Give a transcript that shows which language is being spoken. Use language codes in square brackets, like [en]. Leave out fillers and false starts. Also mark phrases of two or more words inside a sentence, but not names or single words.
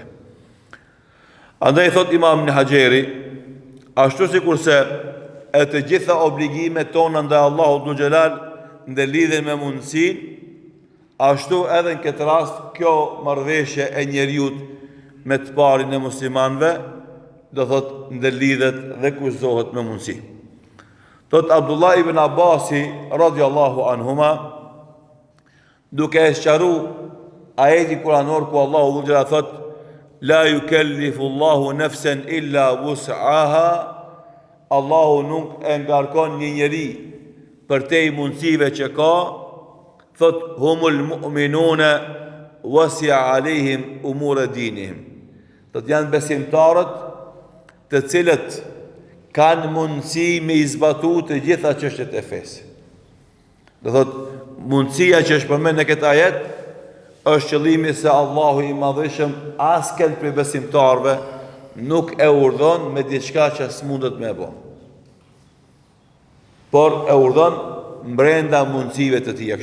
[sq] Andaj thot Imam Ibn Hajeri, ashtu sikurse e të gjitha obligimet tona ndaj Allahut Xhelal në lidhje me mundësin, ashtu edhe në këtë rast kjo marrëveshje e njeriut me të parin e muslimanëve do thot ndërlidhet dhe kushtohet me mundësi. Thot Abdullah ibn Abbasi [ar] رضي الله عنهما, [sq] duke e sqaru ajeti kuranor ku Allahu Xhelal thot [ar] لا يكلف الله نفسا إلا وسعها, [sq] Allahu nuk e ngarkon një njeri për te i mundësive që ka, thot [ar] هم المؤمنون وسع عليهم أمور دينهم. [sq] Thot janë besimtarët të cilët kanë mundësi me izbatu të gjitha çështjet e fesë. Do thot mundësia që është përmend në këtë ajet është qëllimi se Allahu i madhëshëm asken për besimtarve nuk e urdhon me diçka që s'mundet me bo, por e urdhon mbrenda mundësive të tija.